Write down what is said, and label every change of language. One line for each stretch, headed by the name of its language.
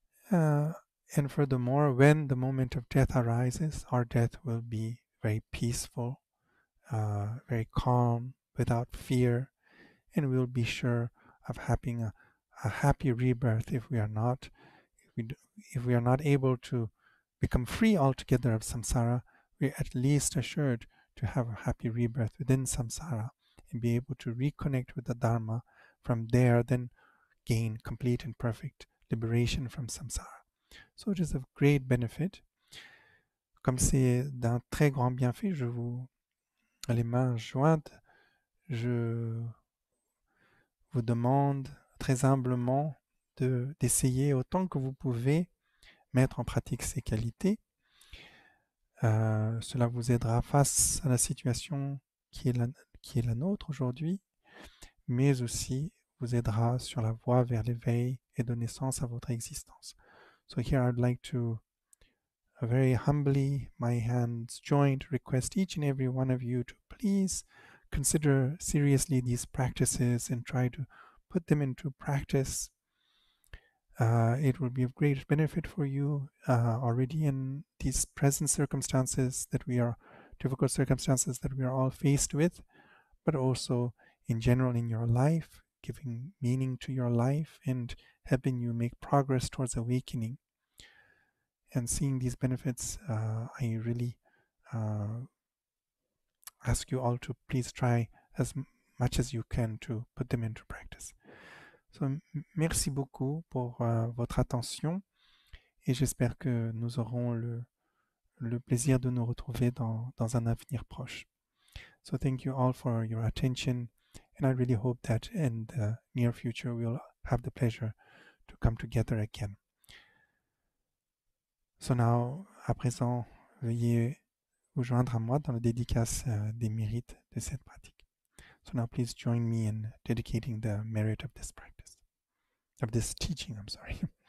English: Uh, and furthermore, when the moment of death arises, our death will be very peaceful, very calm, without fear, and we'll be sure of having a happy rebirth if we are not if we, if we are not able to become free altogether of samsara. We're at least assured to have a happy rebirth within samsara and be able to reconnect with the Dharma. From there, then gain complete and perfect liberation from samsara. So it is of great benefit.
French: Comme c'est d'un très grand bienfait, je vous, les mains jointes, je vous demande très humblement d'essayer autant que vous pouvez mettre en pratique ces qualités. Cela vous aidera face à la situation qui est la nôtre aujourd'hui, mais aussi vous aidera sur la voie vers l'éveil et donner sens à votre existence.
English: So here I'd like to very humbly, my hands joined, request each and every one of you to please consider seriously these practices and try to put them into practice. It will be of great benefit for you already in these present circumstances difficult circumstances that we are all faced with, but also in general in your life, giving meaning to your life and helping you make progress towards awakening. And seeing these benefits, I really ask you all to please try as much as you can to put them into practice.
French: So, merci beaucoup pour votre attention et j'espère que nous aurons le plaisir de nous retrouver dans un avenir proche.
English: So thank you all for your attention, and I really hope that in the near future we'll have the pleasure to come together again. So now,
French: à présent, veuillez vous joindre à moi dans la dédicace des mérites de cette pratique.
English: So now please join me in dedicating the merit of this practice, of this teaching, I'm sorry.